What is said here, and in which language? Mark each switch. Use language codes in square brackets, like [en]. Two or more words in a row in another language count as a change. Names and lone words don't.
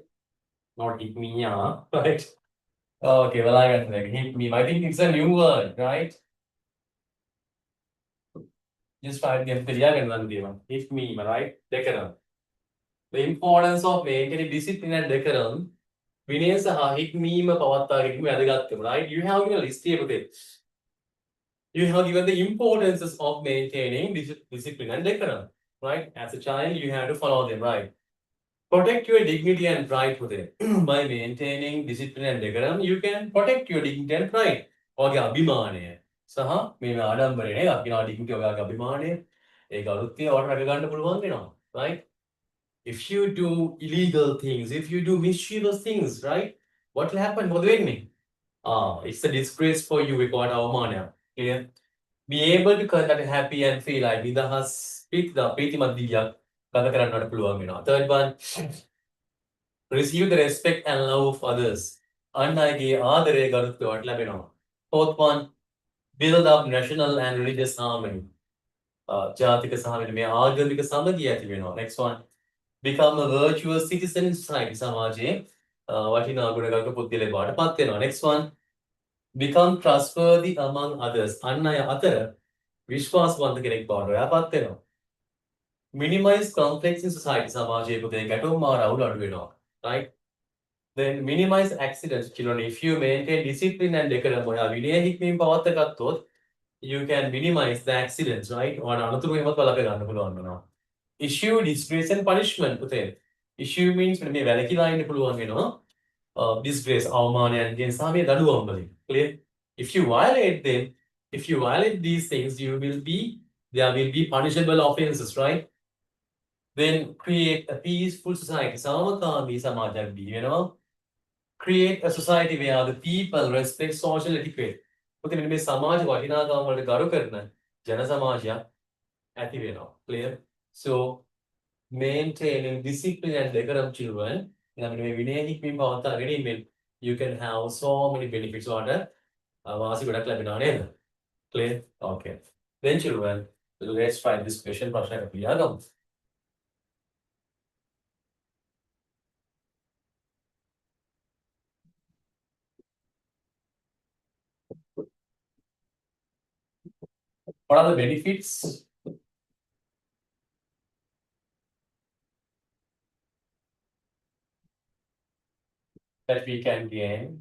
[en] Not hikmiya, right? Okay, well, I got it. Hikmima. I think it's a new word, right? Just try to get the one. Hikmima, right? Decorum. The importance of maintaining discipline and decorum. [si] විනය සහ හික්මීම පවත්වා ගැනීම වැදගත්කම, [en] right? You have given a list here with it. You have given the importances of maintaining discipline and decorum, right? As a child, you have to follow them, right? Protect your dignity and pride with it. By maintaining discipline and decorum, you can protect your dignity and pride. [si] ඔගේ අභිමානය සහ මේ ආඩම්බරය නේද? අපි නා dignity ඔයාගේ අභිමානය ඒක අලුත් ඒවා රැක ගන්න පුළුවන් වෙනවා, [en] right? If you do illegal things, if you do mischievous things, right? What will happen? [si] මොකද වෙන්නේ? [en] It's a disgrace for you record අවමානයක්. Clear? Be able to conduct happy and feel like [si] නිදහස් ප්‍රීතිමත් දිවියක් ගත කරන්නට පුළුවන් වෙනවා. [en] Third one, receive the respect and love of others. [si] අන් අයගේ ආදරය ගරුත්වයට ලැබෙනවා. [en] Fourth one, build up national and religious harmony. [si] ජාතික සහ මේ ආගමික සමගිය ඇති වෙනවා. [en] Next one, become a virtuous citizen in society. [si] සමාජයේ වටිනා ගුණගරුක පුද්ගලයෙක් බවට පත් වෙනවා. [en] Next one, become trustworthy among others. [si] අන් අය අතර විශ්වාසවන්ත කෙනෙක් බවට ඔයා පත් වෙනවා. [en] Minimize conflicts in society. [si] සමාජයේ පුතේ ගැටුම් මාර අවුල් අඩු වෙනවා. [en] Right? Then minimize accidents. Children, if you maintain discipline and decorum, [si] ඔයා විනය හික්මීම පවත්ත ගත්තොත් [en] you can minimize the accidents, right? [si] ඔයාට අනතුරු එහෙමත් වළක්ව ගන්න පුළුවන් වෙනවා. [en] Issue disgrace and punishment පුතේ. Issue means [si] මේ වැලකිලා ඉන්න පුළුවන් වෙනවා. Disgrace අවමානයන්ගෙන් සහ මේ දඩුවම් වලින්. [en] Clear? If you violate them, if you violate these things, there will be punishable offenses, right? Then create a peaceful society. [si] සාමකාමී සමාජයක් බිහි වෙනවා. [en] Create a society where the people respect social etiquette. [si] පුතේ මෙන්න මේ සමාජ වටිනාකම් වලට ගරු කරන ජන සමාජයක් ඇති වෙනවා. [en] Clear? So maintaining discipline and decorum, children, [si] මේ විනය හික්මීම පවත්වා ගැනීමෙන් [en] you can have so many benefits. [si] ඔයාට වාසි ගොඩක් ලැබෙනවා නේද? [en] Clear? Okay. Then children, let's try this question. [si] ප්‍රශ්නයක් අපි ලියාගමු. [en] What are the benefits that we can gain